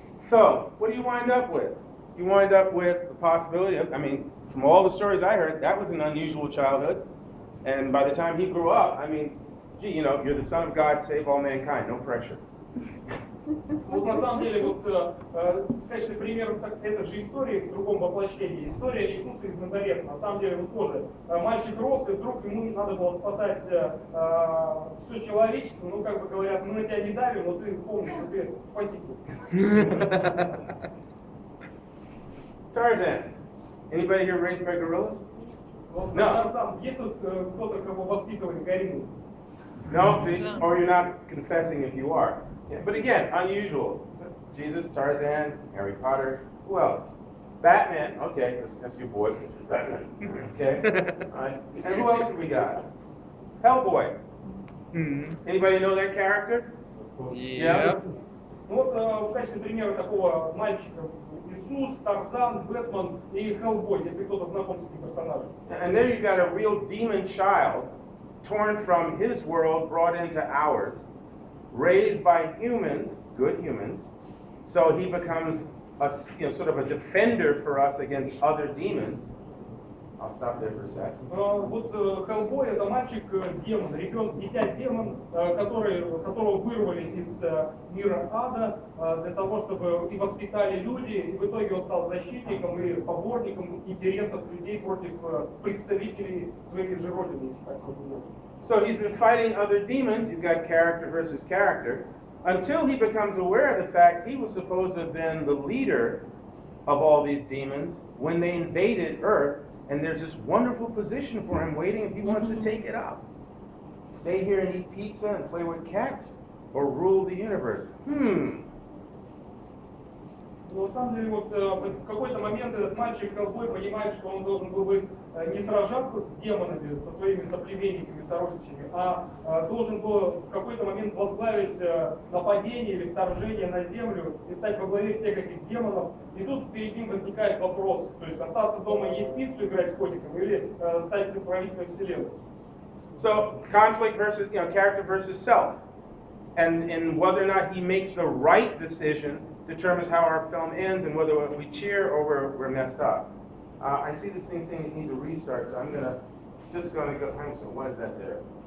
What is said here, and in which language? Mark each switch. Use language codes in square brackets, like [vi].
[en] So, what do you wind up with? You wind up with the possibility of, from all the stories I heard, that was an unusual childhood. And by the time he grew up, you're the son of God, save all mankind, no pressure. [ru] Вот на самом деле, в качестве примера этой же истории в другом воплощении, история Иисуса из Назарета. На самом деле, тоже мальчик рос, и вдруг ему надо было спасать все человечество. Ну, как бы говорят, мы на тебя не давим, но ты помнишь, что ты спаситель. [en] Tarzan. Anybody here raised by gorillas? No. [ru] Есть тут кто-то, кого воспитывали гориллы? [en] No, see, or you're not confessing if you are. Yeah, but again, unusual. Jesus, Tarzan, Harry Potter, who else? Batman, okay, that's your boy. Batman, okay. All right. And who else have we got? Hellboy. Anybody know that character? Yeah. [ru] Вот в качестве примера такого мальчика Иисус, Тарзан, Бэтмен и Хеллбой, если кто-то знаком с этим персонажем. [en] And there you got a real demon child, torn from his world, brought into ours, raised by humans, good humans, so he becomes sort of a defender for us against other demons. I'll stop there for a second. [ru] Вот Хеллбой — это мальчик-демон, дитя-демон, которого вырвали из мира ада для того, чтобы и воспитали люди, и в итоге он стал защитником и поборником интересов людей против представителей своей же родины, если так можно сказать. [en] So he's been fighting other demons, you've got character versus character, until he becomes aware of the fact he was supposed to have been the leader of all these demons when they invaded Earth, and there's this wonderful position for him waiting if he wants to take it up. Stay here and eat pizza and play with cats, or rule the universe? [ru] Но на самом деле в какой-то момент этот мальчик Хеллбой понимает, что он должен был бы не сражаться с демонами, со своими соплеменниками, сородичами, а должен был в какой-то момент возглавить нападение или вторжение на землю и стать во главе всех этих демонов. И тут перед ним возникает вопрос, то есть остаться дома и есть пиццу, играть с котиком, или стать правителем вселенной. [en] So conflict versus, character versus self, and whether or not he makes the right decision determines how our film ends and whether we cheer or we're messed up. I see this thing saying it needs a restart, so I'm just gonna go. So what is that there?